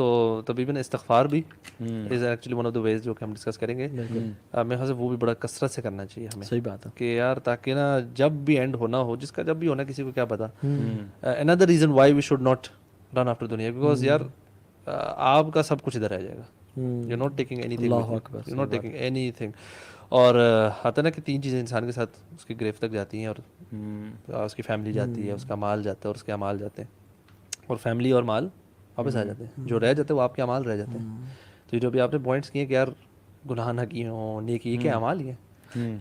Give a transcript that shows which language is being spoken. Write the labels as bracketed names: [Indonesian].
[Urdu] تو تقریباً استغفار بھی is actually one of the ویز جو کہ ہم ڈسکس کریں گے. میرے خیال سے وہ بھی بڑا کثرت سے کرنا چاہیے ہمیں. صحیح بات ہے کہ یار تاکہ نا جب بھی اینڈ ہونا ہو, جس کا جب بھی ہونا کسی کو کیا پتا. another reason why we should not run after دنیا, بیکاز یار آپ کا سب کچھ ادھر رہ جائے گا. [English] you're not taking anything, you're not taking anything. [Urdu] اور آتا نا کہ 3 چیزیں انسان کے ساتھ اس کی گریف تک جاتی ہیں, اور اس کی فیملی جاتی ہے, اس کا مال جاتا ہے اور اس کے اعمال جاتے ہیں, اور فیملی اور مال واپس آ جاتے ہیں. جو رہ جاتے ہیں وہ آپ کے اعمال رہ جاتے ہیں. تو جو بھی آپ نے پوائنٹس کیے کہ یار گناہ نہ کیے ہوں, نیکی, یہ کیا اعمال ہی ہیں.